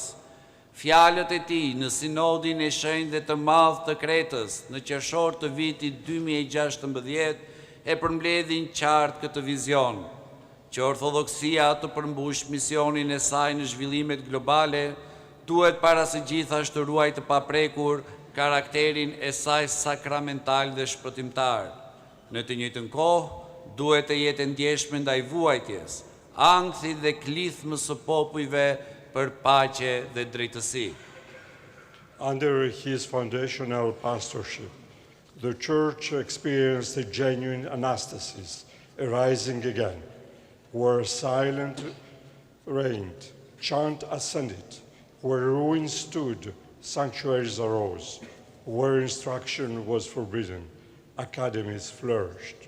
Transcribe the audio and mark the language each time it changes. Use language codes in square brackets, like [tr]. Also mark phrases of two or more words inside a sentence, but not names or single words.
[sq] Fjalët e tij në sinodin e shenjtë dhe të madh të Kretës në qershor të vitit 2016 e përmbledhin qartë këtë vizion, që ortodoksia të përmbush misionin e saj në zhvillimet globale, duhet para së gjithashtu të ruajë të paprekur karakterin e saj sakramental dhe shpëtimtar. Në të njëjtën kohë, duhet të jetë ndjeshme ndaj vuajtjes, ankthit dhe klithmës së popujve për paqe dhe drejtësi. [en] Under his foundational pastorship, the Church experienced a genuine anastasis, a rising again, where silence reigned, chant ascended, where ruins stood, sanctuaries arose, where instruction was forbidden, academies flourished.